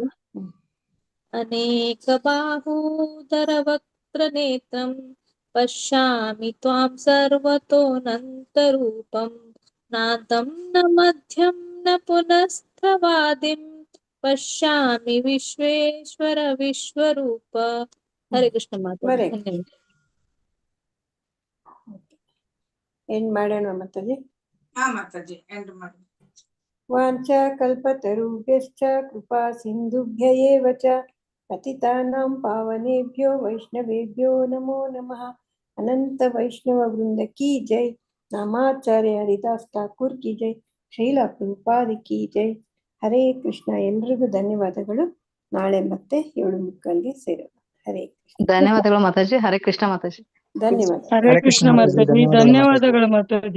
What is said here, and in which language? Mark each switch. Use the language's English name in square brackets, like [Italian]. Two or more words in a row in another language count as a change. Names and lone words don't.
[Sanskrit] ಅನೇಕ ಬಾಹೂದರ ವಕ್ತ್ರನೇತ್ರಂ ಪಶ್ಯಾಮಿ ತ್ವಾಂ ಸರ್ವತೋನಂತರೂಪಂ ನಾತಂ ನ ಮಧ್ಯಂ ನ ಪುನಸ್ತವಾದಿಂ ಪಶ್ಯಾಮಿ ವಿಶ್ವೇಶ್ವರ ವಿಶ್ವರೂಪ. [Kannada] ಹರೇ ಕೃಷ್ಣ ಮಾತಾ. ಎಂಡ್ ಮಾಡೋಣ ಮಾತಾಜಿ. ಹಾ ಮಾತಾಜಿ ಎಂಡ್ ಮಾಡಿ. [Sanskrit] ವಾಂಚಾ ಕಲ್ಪತರುಭ್ಯಶ್ಚ ಕೃಪಾ ಸಿಂಧುಭ್ಯ ಏವ ಚ ಪತಿತಾನಾಂ ಪಾವನೇಭ್ಯೋ ವೈಷ್ಣವೇಭ್ಯೋ ನಮೋ ನಮಃ. [Hindi] अनंत वैष्णव वृंद की जय. नामाचार्य हरिदास ठाकुर की जय. श्रील प्रभुपाद की जय. हरे कृष्ण. [Kannada] ಎಲ್ರಿಗೂ ಧನ್ಯವಾದಗಳು. ನಾಳೆ ಮತ್ತೆ 7:45ಗೆ ಸೇರೋಣ. ಹರೇ ಕೃಷ್ಣ. ಧನ್ಯವಾದಗಳು ಮಾತಾಜಿ. ಹರೇ ಕೃಷ್ಣ ಮಾತಾಜಿ. ಧನ್ಯವಾದ. ಹರೇ ಕೃಷ್ಣ ಮಾತಾಜಿ. ಧನ್ಯವಾದಗಳು ಮಾತಾಜಿ.